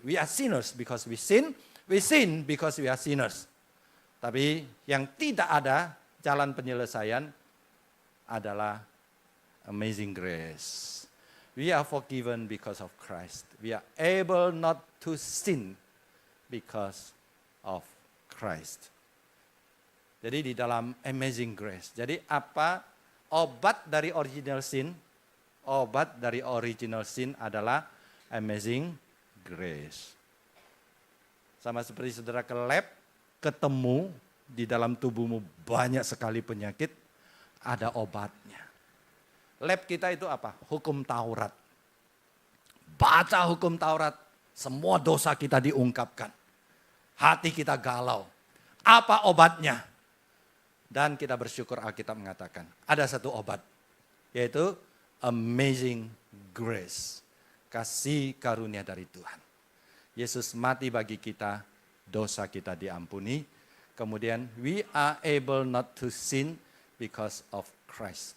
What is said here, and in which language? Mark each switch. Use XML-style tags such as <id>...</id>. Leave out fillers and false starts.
<en>We are sinners because we sin because we are sinners.</en> <id>Tapi yang tidak ada jalan penyelesaian adalah amazing grace.</id> <en>We are forgiven because of Christ. We are able not to sin because of Christ.</en> <id>Jadi di dalam amazing grace. Jadi apa obat dari original sin? Obat dari original sin adalah amazing grace. Sama seperti saudara ke lab, ketemu di dalam tubuhmu banyak sekali penyakit, ada obatnya. Lab kita itu apa? Hukum Taurat. Baca hukum Taurat, semua dosa kita diungkapkan. Hati kita galau. Apa obatnya? Dan kita bersyukur Alkitab mengatakan, ada satu obat. Yaitu amazing grace. Kasih karunia dari Tuhan. Yesus mati bagi kita, dosa kita diampuni.</id> <en>Kemudian we are able not to sin because of Christ.</en>